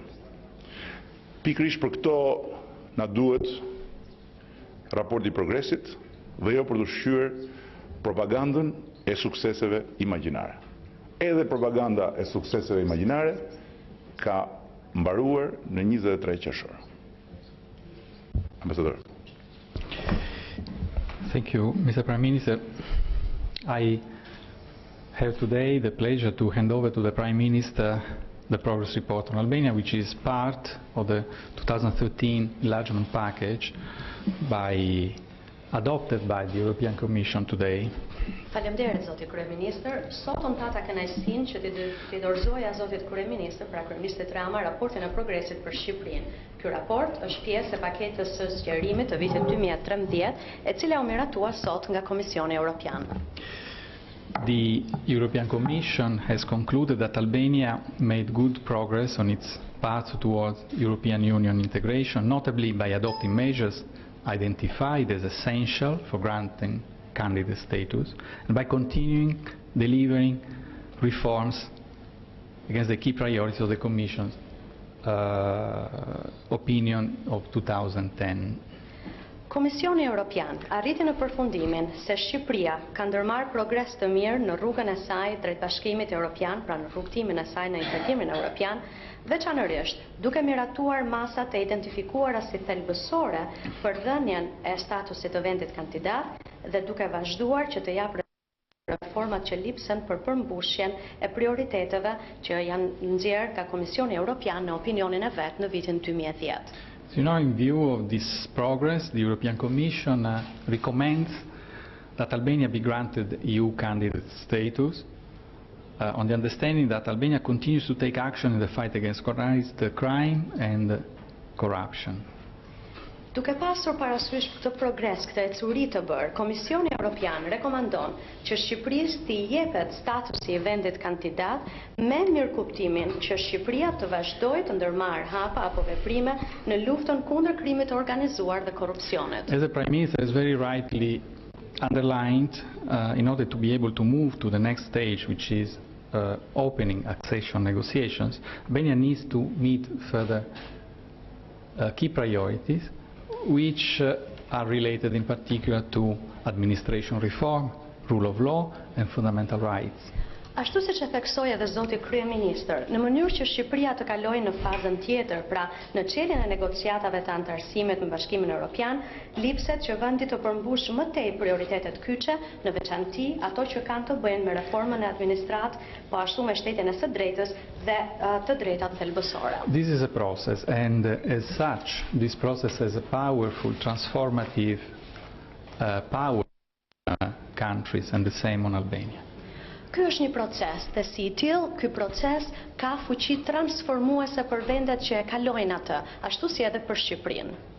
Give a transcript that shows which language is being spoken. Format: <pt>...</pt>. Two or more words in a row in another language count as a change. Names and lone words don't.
<sq>Pikërisht për këto na duhet raporti i progresit dhe jo për të ushqyer propagandën e sukseseve imagjinare. Edhe propaganda e sukseseve imagjinare ka mbaruar në 23 qershor. Ambasador.</sq> <en>Thank you, Mr. Prime Minister. I have today the pleasure to hand over to the Prime Minister the progress report on Albania, which is part of the 2013 enlargement package adopted by the European Commission today.</en> <sq>Faleminderit zoti kryeministër. Sot unë pata kënaqësinë që t'i dorëzoja zotit kryeministër, pra kryeministrit Rama, raportin e progresit për Shqipërinë. Ky raport është pjesë e paketës së zgjerimit të vitit 2013, e cila u miratua sot nga Komisioni Evropian.</sq> <en>The European Commission has concluded that Albania made good progress on its path towards European Union integration, notably by adopting measures identified as essential for granting candidate status, and by continuing delivering reforms against the key priorities of the Commission's opinion of 2010.</en> <sq>Komisioni Evropian arriti në përfundimin se Shqipëria ka ndërmarrë progres të mirë në rrugën e saj drejt Bashkimit Evropian, pra në rrugtimin e saj në integrimin evropian, veçanërisht duke miratuar masat e identifikuara si thelbësore për dhënien e statusit të vendit kandidat dhe duke vazhduar që të japë reformat që lipsen për përmbushjen e prioriteteve që janë nxjerrë nga Komisioni Evropian në opinionin e vet në vitin 2010.</sq> <en>So, you know, in view of this progress, the European Commission recommends that Albania be granted EU candidate status on the understanding that Albania continues to take action in the fight against organized crime and corruption.</en> <sq>Duke pasur parasysh këtë progres, këtë ecuri të bërë, Komisioni Evropian rekomandon që Shqipërisë t'i jepet statusi i vendit kandidat me mirëkuptimin që Shqipëria të vazhdojë të ndërmarrë hapa apo veprime në luftën kundër krimit të organizuar dhe korrupsionit.</sq> <en>As the Prime Minister has very rightly underlined, in order to be able to move to the next stage, which is opening accession negotiations, Albania needs to meet further key priorities, which are related in particular to administration reform, rule of law and fundamental rights.</en> <sq>Ashtu siç e theksoi edhe zoti kryeministër, në mënyrë që Shqipëria të kalojë në fazën tjetër, pra në çeljen e negociatave të antarësimit me Bashkimin Evropian, lipset që vendi të përmbush më tej prioritetet kyçe, në veçanti ato që kanë të bëjnë me reformën e administratë, po ashtu me shtetjen e së drejtës dhe të drejtat thelbësore.</sq> <en>This is a process, and as such, this process has a powerful transformative power countries, and the same on Albania.</en> <sq>Ky është një proces, dhe si i tillë, ky proces ka fuqi transformuese për vendet që e kalojnë atë, ashtu si edhe për Shqipërinë.</sq>